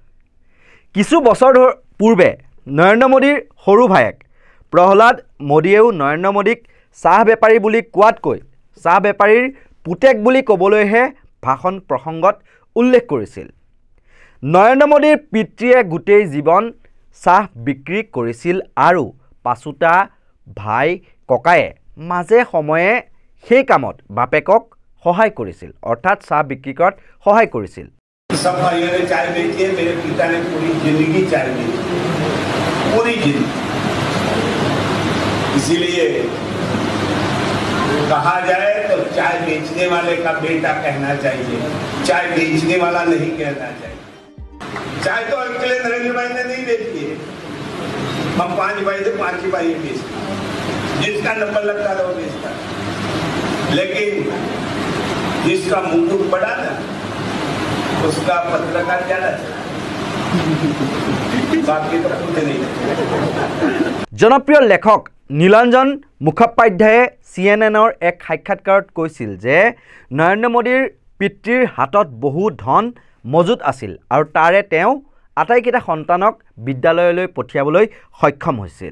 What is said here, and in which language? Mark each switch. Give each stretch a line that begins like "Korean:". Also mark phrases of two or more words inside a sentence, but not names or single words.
Assamese: কিছু বছৰ পূৰ্বে নৰেন্দ্ৰ মোদীৰ সৰু ভায়েক প্ৰহ্লাদ মোদীয়েও নৰেন্দ্ৰ মোদীক চাহ বেপাৰী বুলি কোৱাতকৈ চাহ বেপাৰীৰ পুতেক বুলি ক'বলৈহে ভাষণ প্ৰসংগত উল্লেখ কৰিছিল। নৰেন্দ্ৰ মোদীৰ পিতৃয়ে গোটেই জীৱন চাহ বিক্ৰী কৰিছিল আৰু পাছুটা ভাই ককায়ে মাজে সময়ে সেই কামত বাপেকক সহায় কৰিছিল, অৰ্থাৎ চাহ বিক্ৰী কৰাত সহায় কৰিছিল।
Hindi: सब भाइयों ने चाय बेची है, मेरे पिता ने पूरी जिंदगी चाय बेची, पूरी जिंदगी। इसीलिए कहा जाए तो चाय बेचने वाले का बेटा कहना चाहिए, चाय बेचने वाला नहीं कहना चाहिए। चाय तो अकेले नरेंद्र भाई ने नहीं बेची है, हम 5 भाई थे, 5 ही भाई बेचते, जिसका नंबर लगता था वो बेचता। लेकिन जिसका मुकुट बड़ा ना उसका पत्रकार ज्यादा बाकी तो कुछ नहीं।
Assamese: জনপ্ৰিয় লেখক নীলাঞ্জন মুখোপাধ্যায়ে CNN-ৰ এক সাক্ষাৎকাৰত কৈছিল যে নৰেন্দ্ৰ মোদীৰ পিতৃৰ হাতত বহু ধন মজুত আছিল আৰু তাৰে তেওঁ আটাইকেইটা সন্তানক বিদ্যালয়লৈ পঠিয়াবলৈ সক্ষম হৈছিল।